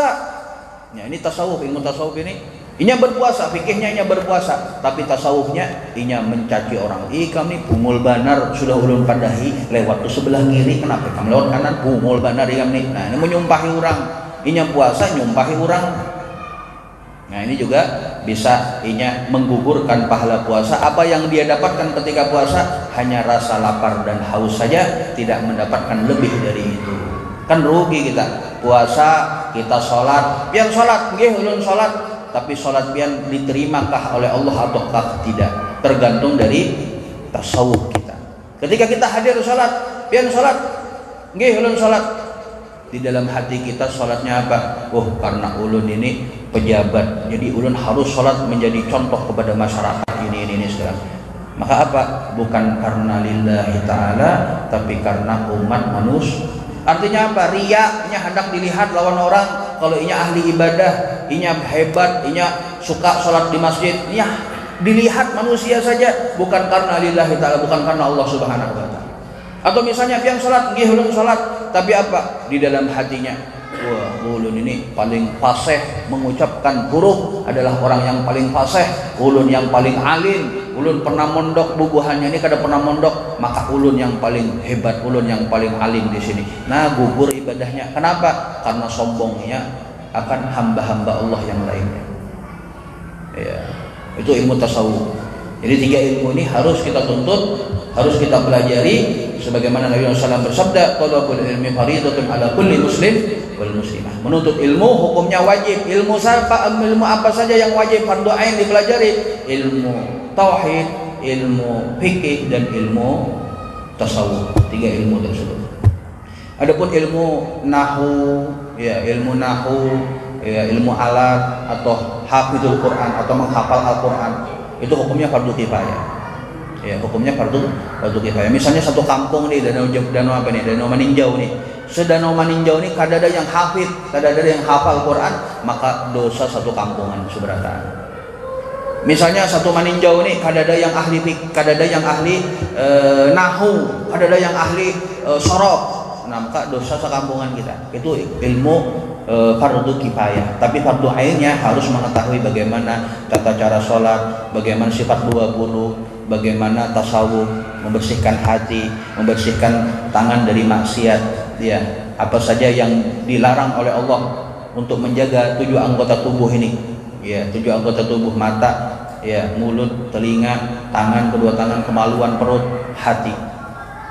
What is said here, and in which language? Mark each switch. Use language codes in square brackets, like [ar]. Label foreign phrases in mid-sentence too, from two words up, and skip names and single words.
[id] Ya, ini tasawuf, ilmu tasawuf ini. Inya berpuasa, fikihnya inya berpuasa, tapi tasawufnya inya mencaci orang. [bjn] Kami bungul banar sudah ulun padahi lewat tuh sebelah kiri, kenapa kamu lewat kanan bungul banar kami. [id] Nah, ini menyumpahi orang. Inya puasa nyumpahi orang. Nah, ini juga bisa inya menggugurkan pahala puasa. Apa yang dia dapatkan ketika puasa hanya rasa lapar dan haus saja, tidak mendapatkan lebih dari itu. Kan rugi kita. Puasa, kita sholat, [bjn] pian sholat, nggih ulun sholat. [id] Tapi sholat pian diterimakah oleh Allah ataukah tidak, tergantung dari tasawuf kita. Ketika kita hadir sholat, [bjn] pian sholat, nggih ulun sholat, [id] di dalam hati kita sholatnya apa? Oh karena ulun ini pejabat, jadi ulun harus sholat menjadi contoh kepada masyarakat ini sekarang. Maka apa? Bukan karena [ar] لله تعالى, [id] tapi karena umat manusia. Artinya apa? Riyaknya hendak dilihat lawan orang. Kalau inya ahli ibadah, inya hebat, inya suka sholat di masjid, inya dilihat manusia saja, bukan karena [ar] لله تعالى, [id] bukan karena Allah [ar] سبحانه وتعالى. [id] Atau misalnya [bjn] pian sholat, nggih ulun sholat, [id] tapi apa? Di dalam hatinya, wah ulun ini paling fasih mengucapkan huruf, adalah orang yang paling fasih, ulun yang paling alim, ulun pernah mondok, [bjn] bubuhannya ini kada pernah mondok, [id] maka ulun yang paling hebat, ulun yang paling alim di sini. Nah, gugur ibadahnya. Kenapa? Karena sombongnya akan hamba-hamba Allah yang lainnya. Ya, itu ilmu tasawuf. Jadi 3 ilmu ini harus kita tuntut, harus kita pelajari. Sebagaimana Nabi SAW bersabda, [ar] طلب العلم فريضة على كل مسلم ومسلمة. [id] Menuntut ilmu hukumnya wajib. Ilmu apa saja yang wajib fardu ain dipelajari? Ilmu tauhid, ilmu fikih, dan ilmu tasawuf. 3 ilmu tersebut. Adapun ilmu nahwu, ya ilmu alat atau hafizul Quran atau menghafal Al-Quran, itu hukumnya fardu kifayah. Ya, hukumnya fardu kifayah. Misalnya satu kampung nih, Danau Maninjau nih. [bjn] Sedanau Maninjau nih kada ada yang hafid, kada ada yang hafal Quran, maka dosa satu kampungan seberatan. Misalnya satu Maninjau nih kada ada yang ahli kada ada yang ahli nahwu, kada ada yang ahli sorof. [id] Nah, maka dosa sekampungan kita. Itu ilmu fardu kifayah. Tapi fardu ainnya harus mengetahui bagaimana tata cara sholat, bagaimana sifat 20, bagaimana tasawuf, membersihkan hati, membersihkan tangan dari maksiat, ya, apa saja yang dilarang oleh Allah untuk menjaga 7 anggota tubuh ini, ya, 7 anggota tubuh: mata, ya, mulut, telinga, tangan, kedua tangan, kemaluan, perut, hati.